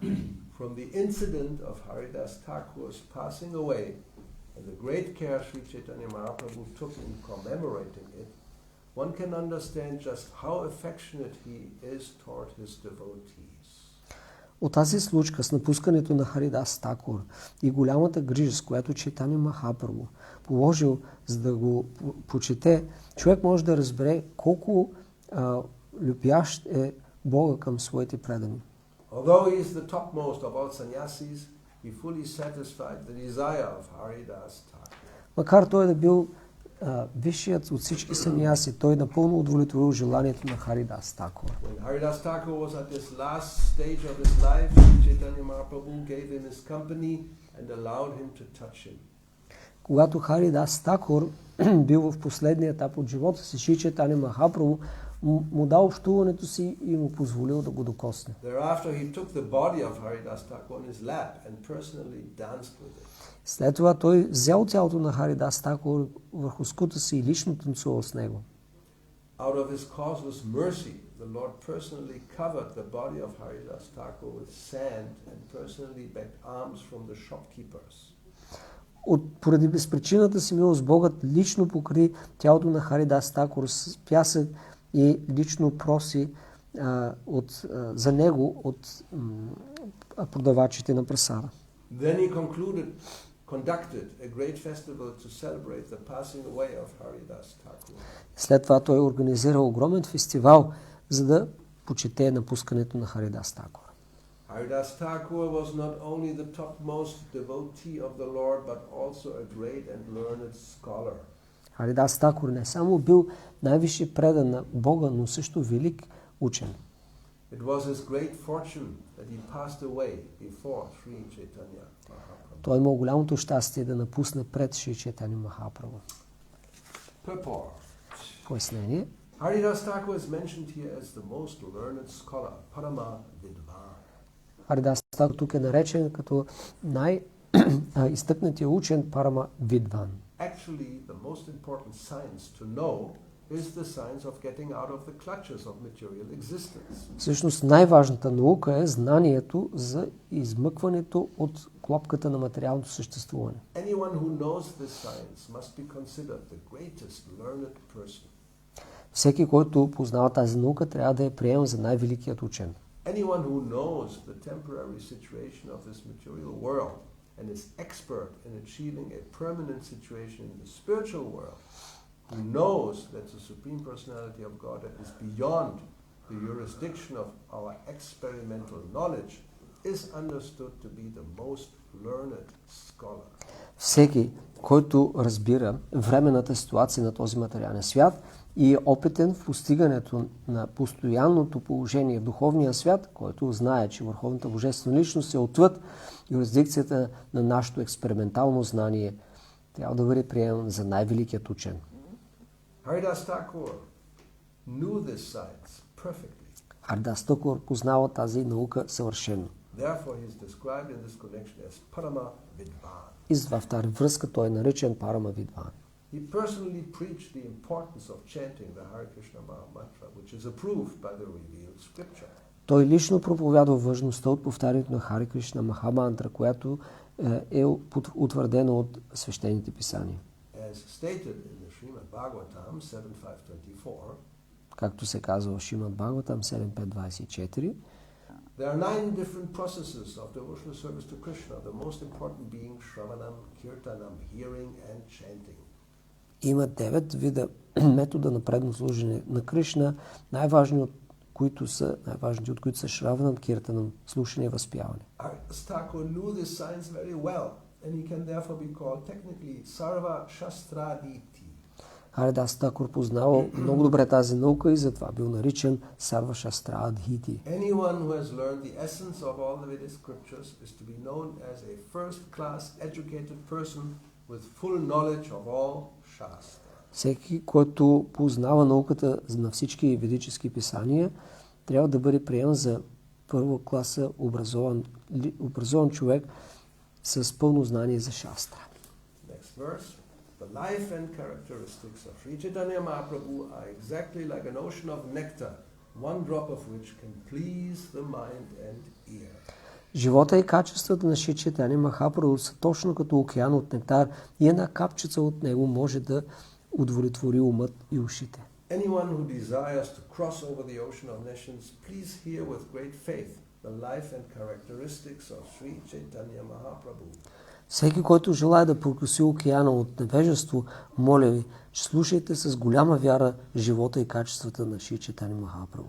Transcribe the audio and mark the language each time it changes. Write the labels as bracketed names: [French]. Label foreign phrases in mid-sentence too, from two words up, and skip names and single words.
[English] From the incident of Haridas Thakur's passing away and the great care Sri Chaitanya Mahaprabhu took in commemorating it, one can understand just how affectionate he is toward his devotees. [Bulgarian] От тази случка с напускането на Харидас Тхакур и голямата грижа, с която Чайтанья Махапрабху положил, за да го почете, човек може да разбере колко любящ е Бога към своите предани. [English] Although he is the topmost of all sannyasis, he fully satisfied the desire of Haridas Thakur. [Bulgarian] Макар той да бил висшият от всички саньяси, той напълно удовлетворил желанието на Харидас Тхакур. [English] When Haridas Thakur was at this last stage of his life, Sri Chaitanya Mahaprabhu gave him his company and allowed him to touch him. [Bulgarian] Когато Харидас Тхакур бил в последния етап от живота си, Шри Чайтаня Махапрабху му дал общуването си и му позволил да го докосне. [English] Thereafter he took the body of Haridas Thakur on his lap and personally danced with it. [Bulgarian] След това той взел тялото на Харидас Тхакур върху скута си и лично танцувал с него. [English] Out of his causeless mercy, the Lord personally covered the body of Haridas Thakur with sand and personally begged alms from the shopkeepers. [Bulgarian] Поради безпричината си милост, Богът лично покри тялото на Харидас Тхакур с пясък и лично проси за него от продавачите на прасада. [English] Then he conducted a great festival to celebrate the passing away of Haridas Thakur. [Bulgarian] След това той организира огромен фестивал, за да почете напускането на Харидас Тхакур. [English] Haridas Thakur was not only the topmost devotee of the Lord, but also a great and learned scholar. [Bulgarian] Харидас Тхакур не само бил най-висши предан на Бога, но също велик учен. [English] It was his great fortune that he passed away before Sri Chaitanya Mahaprabhu. [Bulgarian] Той имал голямото щастие да напусне пред Шри Чайтаня Махапрабху. [English] Purport. [Bulgarian] Пояснение. [English] Haridas Thakur is mentioned here as the most learned scholar, [Sanskrit] परम विद्वान्. [Bulgarian] Харидас Тхакур тук е наречен като най-изтъкнатия учен [Sanskrit] परम विद्वान्. [English] Actually, the most important science to know is the science of getting out of the clutches of material existence. [Bulgarian] Всъщност най-важната наука е знанието за измъкването от клопката на материалното съществуване. [English] Anyone who knows this science must be considered the greatest learned person. [Bulgarian] Всеки, който познава тази наука, трябва да я приема за най-великият учен. [English] Anyone who knows the temporary situation of this material world and is expert in achieving a permanent situation in the spiritual world, who knows that the Supreme Personality of Godhead is beyond the jurisdiction of our experimental knowledge, is understood to be the most learned scholar. [Bulgarian] Всеки, който разбира временната ситуация на този материален свят и е опитен в постигането на постоянното положение в духовния свят, който знае, че Върховната Божествена личност е отвъд юрисдикцията на нашето експериментално знание, трябва да бъде приеман за най-великият учен. [English] Haridas Thakur knew this science perfectly. [Bulgarian] Харидас Тхакур познава тази наука съвършено. [English] Therefore, he is described in this connection as [Sanskrit] परम विद्वान्. [Bulgarian] И затова в тази връзка той е наречен [Sanskrit] परम विद्वान्. [English] He personally preached the importance of chanting the Hare Krishna [Sanskrit] महा मन्त्र, [English] which is approved by the revealed scripture. [Bulgarian] Той лично проповядва важността от повтарянето на Харе Кришна [Sanskrit] महा मन्त्र, [Bulgarian] която е утвърдена от свещените писания. [English] As stated in the Srimad Bhagavatam 7.5.24, [Bulgarian] Както се казва в Шримад Бхагаватам 7.5.24, [English] there are 9 different processes of devotional service to Krishna, the most important being [Sanskrit] श्रवणम्, कीर्तनम्, [English] hearing and chanting. [Bulgarian] има 9 вида метода на предно служене на Кришна, най-важни от които са [Sanskrit] श्रवणम्, कीर्तनम्, [Bulgarian] слушане и възпяване. [English] Thakur knew this science very well, and he can therefore be called technically [Sanskrit] सर्व शास्त्रविद्. [Bulgarian] Харидас Тхакур познавал много добре тази наука и затова бил наричан [Sanskrit] सर्व शास्त्रविद्. [English] Anyone who has learned the essence of all the Vedic scriptures is to be known as a first-class educated person with full knowledge of all Shastra. [Bulgarian] Всеки, който познава науката на всички ведически писания, трябва да бъде приеман за първа класа образован човек с пълно знание за Шастра. [English] Next verse. The life and characteristics of Sri Chaitanya Mahaprabhu are exactly like an ocean of nectar, one drop of which can please the mind and ear. [Bulgarian] Живота и качествата на Шри Чайтаня Махапрабху са точно като океан от нектар и една капчица от него може да удовлетвори умът и ушите. [English] Anyone who desires to cross over the ocean of nations, please hear with great faith the life and characteristics of Sri Chaitanya Mahaprabhu. [Bulgarian] Всеки, който желая да прокоси океана от невежество, моля ви, слушайте с голяма вяра живота и качествата на Шри Чайтанья Махапрабху.